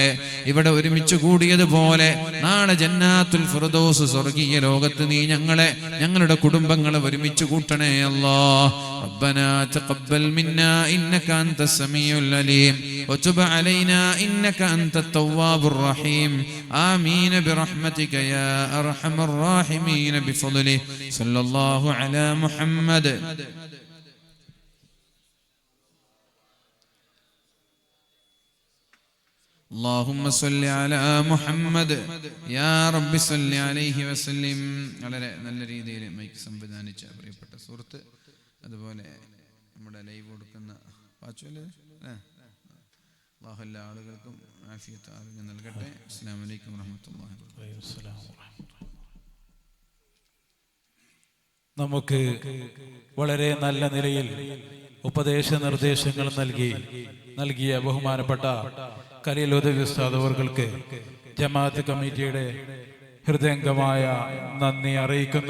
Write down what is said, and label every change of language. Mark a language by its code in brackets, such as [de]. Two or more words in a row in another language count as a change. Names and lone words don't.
[ml] ഇവിടെ ഒരുമിച്ച് കൂടിയതുപോലെ നാളെ ജന്നാത്തുൽ ഫിർദൗസ് സ്വർഗീയ ലോകത്ത് നീ ഞങ്ങളെ, ഞങ്ങളുടെ കുടുംബങ്ങളെ ഒരുമിച്ച് കൂട്ടണേ അല്ലാ. [ar] ربنا تقبل منا إنك أنت السميع العليم وتب علينا إنك أنت التواب الرحيم. آمين برحمتك يا أرحم الراحمين بفضله صلى الله على محمد. اللهم صل على محمد يا رب صل عليه وسلم. [ml] വളരെ നല്ല രീതിയിൽ മൈക്ക് സംവിധാനിച്ച പ്രിയപ്പെട്ട സുഹൃത്ത്, അതുപോലെ നമ്മുടെ ലൈവ് കൊടുക്കുന്ന പാച്ചുവല്ലേ, അല്ലാഹു എല്ലാ ആളുകൾക്കും ആഫിയത്ത് ആരോഗ്യം നൽകട്ടെ. [ar] السلام عليكم ورحمة الله وبركاته. [ml] നമുക്ക് വളരെ നല്ല നിലയിൽ ഉപദേശ നിർദ്ദേശങ്ങൾ നൽകിയ ബഹുമാനപ്പെട്ട ഖലീൽ ഉദവി ഉസ്താദ് അവർക്ക് ജമാഅത്ത് കമ്മിറ്റിയുടെ ഹൃദയംഗമായ നന്ദി അറിയിക്കുന്നു.